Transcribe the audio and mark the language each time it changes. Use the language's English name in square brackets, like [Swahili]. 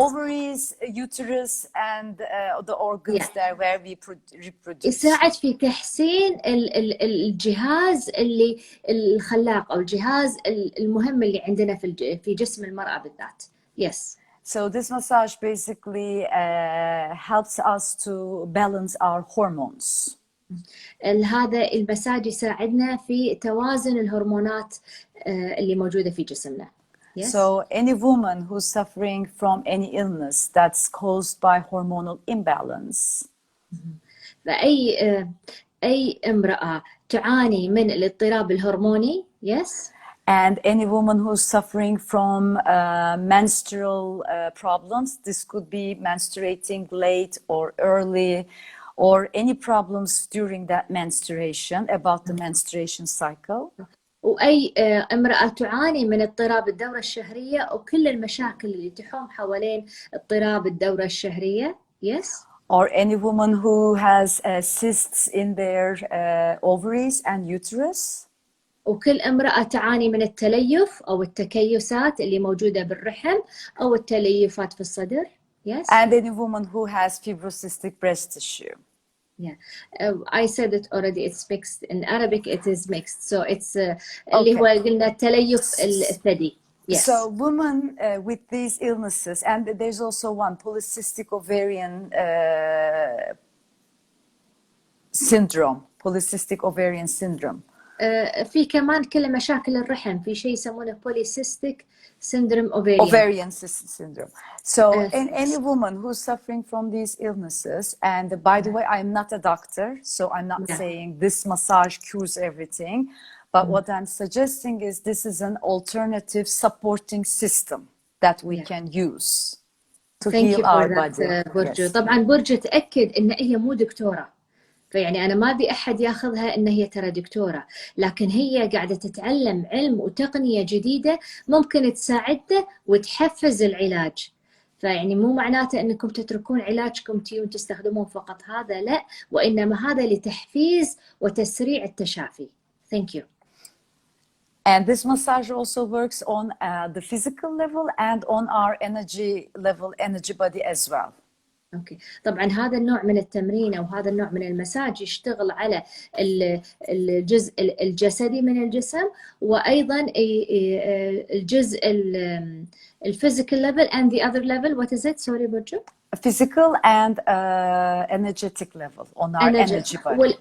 [English] ovaries, uterus, and the organs there where we reproduce. [Arabic] يساعد في تحسين الجهاز اللي الخلاق أو الجهاز المهم اللي عندنا في جسم المرأة بالذات. [English] Yes. So this massage basically helps us to balance our hormones. [Arabic] هذا المساج يساعدنا في توازن الهرمونات اللي موجودة في جسمنا. [English] Yes. So any woman who's suffering from any illness that's caused by hormonal imbalance. [Arabic] فأي امرأة تعاني من الاضطراب الهرموني. [English] Yes. And any woman who's suffering from menstrual problems, this could be menstruating late or early, or any problems during that menstruation, about the menstruation cycle. [Arabic] وأي امرأة تعاني من اضطراب الدورة الشهرية وكل المشاكل اللي تحوم حوالين اضطراب الدورة الشهرية. [English] Yes. Or any woman who has cysts in their ovaries and uterus. [Arabic] وكل امرأة تعاني من التليف أو التكيسات اللي موجودة بالرحم أو التليفات في الصدر. [English] Yes. And any woman who has fibrocystic breast tissue. Yeah, I said it already. It's mixed in Arabic. It is mixed, so it's [Arabic] اللي هو قلنا التليف الثدي. [English] Yes. So women with these illnesses, and there's also one polycystic ovarian syndrome. Polycystic ovarian syndrome. [Arabic] في كمان كل مشاكل الرحم، في شيء يسمونه [English] polycystic syndrome ovarian syndrome. So any woman who's suffering from these illnesses, and by the way, I'm not a doctor, so I'm not saying this massage cures everything, but what I'm suggesting is this is an alternative supporting system that we can use to heal our body. [Arabic] بورجو. طبعا بورجو تأكد إن هي مو دكتورة، فيعني أنا ما أبي أحد ياخذها إن هي ترى دكتورة، لكن هي قاعدة تتعلم علم وتقنية جديدة ممكن تساعدنا وتحفز العلاج. فيعني مو معناته أنكم تتركون علاجكم تستخدمون فقط هذا، لا، وإنما هذا لتحفيز وتسريع التشافي. [English] Thank you. And this massage also works on the physical level and on our energy level, energy body as well. [Arabic] اوكي. طبعا هذا النوع من التمرين او هذا النوع من المساج يشتغل على الجزء الجسدي من الجسم، وايضا الجزء الفيزيكال ليفل [English] and the other level. What is it? Sorry بورجو. Physical and energetic level on our energy body.